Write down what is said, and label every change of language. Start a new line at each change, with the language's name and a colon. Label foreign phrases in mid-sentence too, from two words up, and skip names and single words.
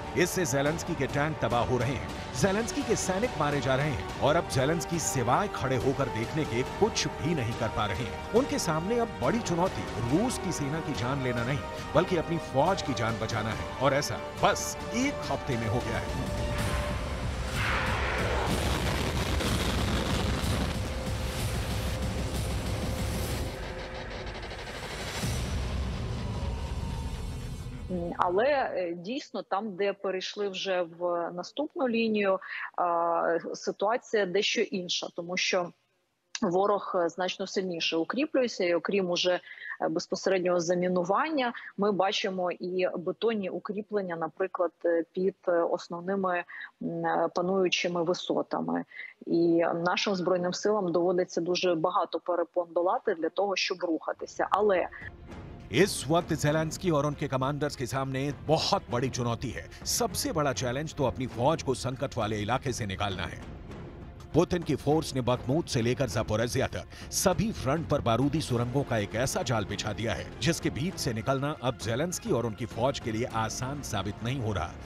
Hindi: इससे ज़ेलेंस्की के टैंक तबाह हो रहे हैं, ज़ेलेंस्की के सैनिक मारे जा रहे हैं और अब ज़ेलेंस्की सिवाय खड़े होकर देखने के कुछ भी नहीं कर पा रहे हैं। उनके सामने अब बड़ी चुनौती रूस की सेना की जान लेना नहीं, बल्कि अपनी फौज की जान बचाना है, और ऐसा बस एक हफ्ते में हो गया है।
Ukrainian: Але дійсно там, де перейшли вже в наступну лінію, ситуація дещо інша, тому що ворог значно сильніше укріплюється, і окрім уже безпосереднього замінування, ми бачимо і бетонні укріплення, наприклад, під основними пануючими висотами. І нашим Збройним силам доводиться дуже багато перепон долати для того, щоб рухатися. Але
Hindi: इस वक्त ज़ेलेंस्की और उनके कमांडर्स के सामने बहुत बड़ी चुनौती है। सबसे बड़ा चैलेंज तो अपनी फौज को संकट वाले इलाके से निकालना है। पुतिन की फोर्स ने बखमूत से लेकर ज़ापोरिज़िया तक सभी फ्रंट पर बारूदी सुरंगों का एक ऐसा जाल बिछा दिया है जिसके बीच से निकलना अब ज़ेलेंस्की और उनकी फौज के लिए आसान साबित नहीं हो रहा।